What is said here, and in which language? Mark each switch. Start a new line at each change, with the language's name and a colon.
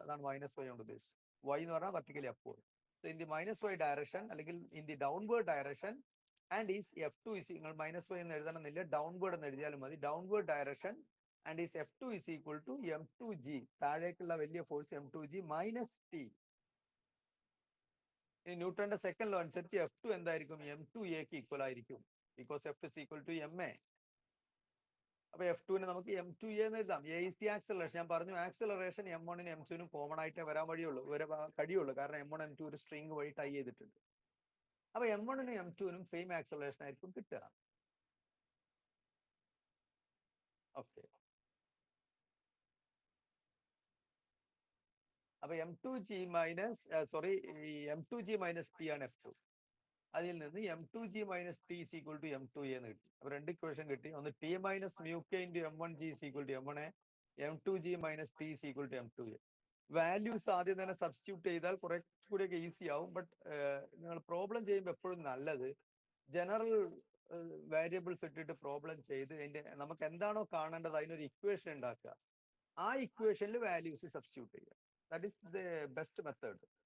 Malayalam: അതാണ് minus y കൊണ്ട് ഉദ്ദേശിച്ചത്. Y എന്ന് പറഞ്ഞാൽ vertically upward.
English: So in the minus y direction അല്ലെങ്കിൽ in the downward direction and is F2 is,
Malayalam: നിങ്ങൾ മൈനസ് y എന്ന് എഴുതണമെന്നില്ല, ഡൗൺവേർഡ് എന്ന് എഴുതിയാലും മതി.
English: downward direction and is F2 is equal to M2G,
Malayalam: താഴേക്കുള്ള വലിയ ഫോഴ്സ്
English: M2G minus T.
Malayalam: ഇനി ന്യൂട്ടന്റെ സെക്കൻഡ് ലോ അനുസരിച്ച് F2 എന്തായിരിക്കും?
English: M2A equal ആയിരിക്കും, because F is equal to MA.
Malayalam: അപ്പൊ F2 നെ നമുക്ക് M2A എന്ന് എഴുതാം. A is the acceleration. ഞാൻ പറഞ്ഞു ആക്സിലറേഷൻ M1 നും M2 നും കോമൺ ആയിട്ടേ വരാൻ കഴിയുള്ളൂ, കാരണം M1 M2 ഒരു സ്ട്രിംഗ് വഴി ടൈ ചെയ്തിട്ടുണ്ട്. അപ്പൊ M1 നും M2 നും സെയിം ആക്സിലറേഷൻ ആയിരിക്കും കിട്ടുക. ഓക്കെ, അപ്പൊ M2G minus M2G minus T ആണ് F2.
English: അതിൽ നിന്ന് M2G minus T is equal to M2A എന്ന് കിട്ടി.
Malayalam: അപ്പൊ രണ്ട് ഇക്വേഷൻ കിട്ടി.
English: ഒന്ന് T minus mu K into M1G is equal to M1A, M2G minus T is equal to M2A.
Malayalam: Values ആദ്യം തന്നെ സബ്സ്റ്റിറ്റ്യൂട്ട് ചെയ്താൽ കുറച്ചുകൂടിയൊക്കെ ഈസി ആവും. ബട്ട് നിങ്ങൾ പ്രോബ്ലം ചെയ്യുമ്പോൾ എപ്പോഴും നല്ലത് ജനറൽ വേരിയബിൾസ് ഇട്ടിട്ട് പ്രോബ്ലം ചെയ്ത് നമുക്ക് എന്താണോ കാണേണ്ടത് അതിനൊരു ഇക്വേഷൻ ഉണ്ടാക്കുക. ആ ഇക്വേഷനിൽ വാല്യൂസ് സബ്സ്റ്റിറ്റ്യൂട്ട് ചെയ്യുക.
English: That is the best method.